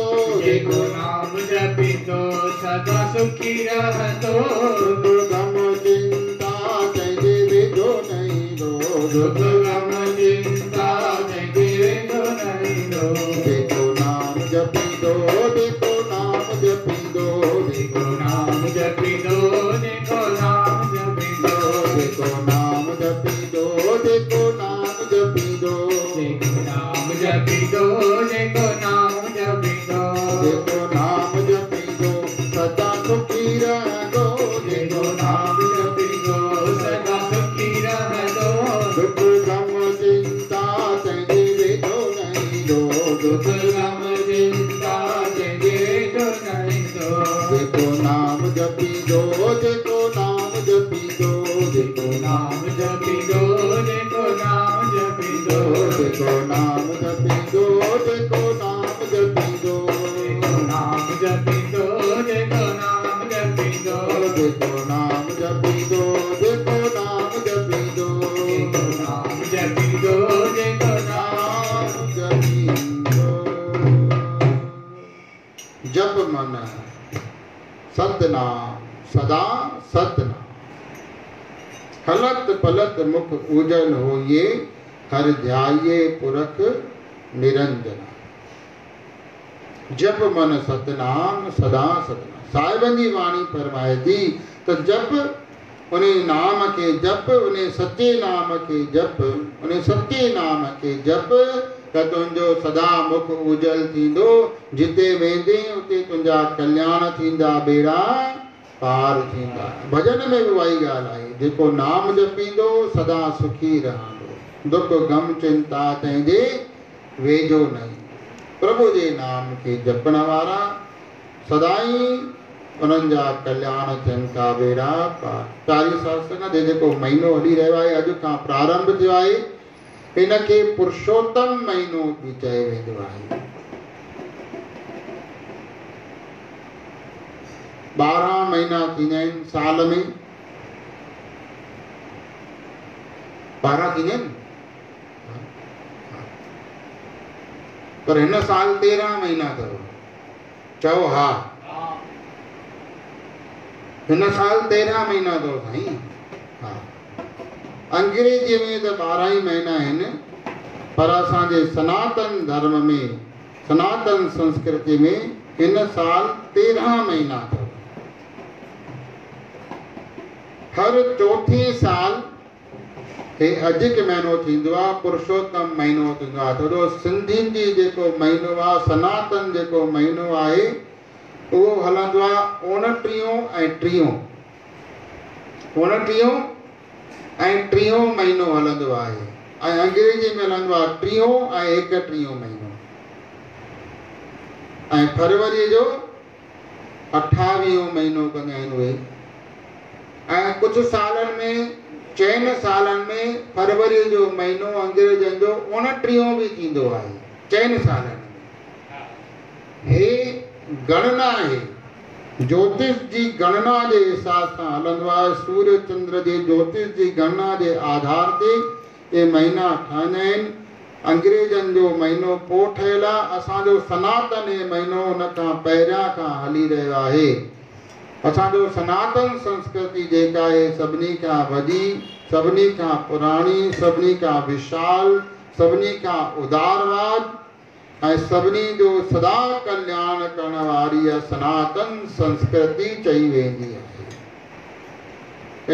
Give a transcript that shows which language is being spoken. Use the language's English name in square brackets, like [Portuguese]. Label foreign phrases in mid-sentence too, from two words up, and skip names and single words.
[Sindhi] जेको नाम जपींदो सदा सुखी रहंदो दुख गम चिंता तंहिंजे वेझो नहीं दो दुख गम चिंता जंहिंखे वेझो नहीं दो जेको नाम जपींदो जेको नाम जपींदो जेको नाम जपींदो जेको नाम जपींदो जेको नाम जपींदो जेको नाम जपींदो जेको नाम जपींदो जेको नाम जपींदो जेको नाम जपींदो सदा सुखी रहंदो जेको नाम जपींदो सदा सुखी रहंदो दुख गम चिंता तंहिंजे वेझो नहीं दो दुख गम चिंता जंहिंखे वेझो नहीं दो जेको नाम जपींदो जेको नाम जपींदो जेको नाम जपींदो जेको नाम जपींदो जेको नाम जपींदो जेको नाम जपींदो नाम जपींदो जेको नाम जपींदो जेको नाम जपींदो जेको नाम जपींदो जेको नाम जपींदो जेको नाम [Punjabi] जपींदो ਜਪਿ ਮਨ ਸਤਿ ਨਾਮੁ ਸਦਾ ਸਤਿ ਨਾਮੁ ਹਲਤਿ ਪਲਤਿ ਮੁਖ ਊਜਲ ਹੋਈਐ ਹਰਿ ਧਿਆਇਐ ਪੁਰਖੁ ਨਿਰੰਜਨ ਜਪਿ ਮਨ ਸਤਿ ਨਾਮੁ ਸਦਾ ਸਤਿ ਨਾਮੁ [Sindhi] साहिबन जी वाणी फरमाए थी तो [Hindi] जप उन नाम के [Sindhi] जप उन सच्चे नाम के जप उन सच्चे नाम के जप त तुंहिंजो सदा मुख उजल थींदो जिते वेंदे उते तुंहिंजा कल्याण थींदा बेड़ा पार थींदा [Hindi] भजन में भी वही [Sindhi] ॻाल्हि आहे जेको नाम जपींदो सदा सुखी रहंदो दुख गम चिंता तंहिंजे वेझो नहीं। प्रभु जे नाम के जपण वारा सदाई उन्हनि जा कल्याण थियनि था बेड़ा पार। चालीह सत्संग जे जेको महीनो हली रहियो आहे, अॼु खां प्रारंभ थियो आहे, इनखे पुरुषोत्तम महीनो बि चयो वेंदो आहे। 12 महीना थींदा आहिनि साल में, 12 थींदा आहिनि, पर हिन साल 13 महीना अथव। चओ हा, हिन साल 13 महीना अथव साईं। हा, अंग्रेजी में तो 12 ही महीना आहिनि, पर असांजे सनातन धर्म में, सनातन संस्कृति में हिन साल 13 महीना अथव। हर चौथे साल हे अधिक महीनो थींदो आहे, पुरुषोत्तम महीनो थींदो आहे। थोरो सिंधियुनि जी जेको महीनो आहे, सनातन जेको महीनो आहे, उहो हलंदो आहे 29 ऐं 30, 29 ऐं 30 महीनो हलंदो आहे। ऐं अंग्रेजी में हलंदो आहे 30 ऐं 31 महीनो। ऐं फरवरी जो 28 महीनो कंदा आहिनि उहे। ऐं कुझु सालनि में, चइनि सालनि में फरवरी जो महीनो अंग्रेजनि जो 29 भी थींदो आहे, चइनि सालनि में। हे गणना आहे, ज्योतिष जी गणना जे हिसाब सां हलंदो आहे। सूर्य चंद्र जे ज्योतिष जी गणना जे आधार ते ये महीना ठहंदा आहिनि। अंग्रेजनि जो महीनो पोइ ठहियल आहे, असांजो सनातन ये महीनो उन खां पहिरियां खां हली रहियो आहे। असांजो सनातन संस्कृति जेका आहे, सभिनी खां वॾी, सभिनी खां पुराणी, सभिनी खां विशाल, सभिनी खां उदारवाद ऐं सभिनी जो सदा कल्याण करण वारी सनातन संस्कृति चई वेंदी आहे।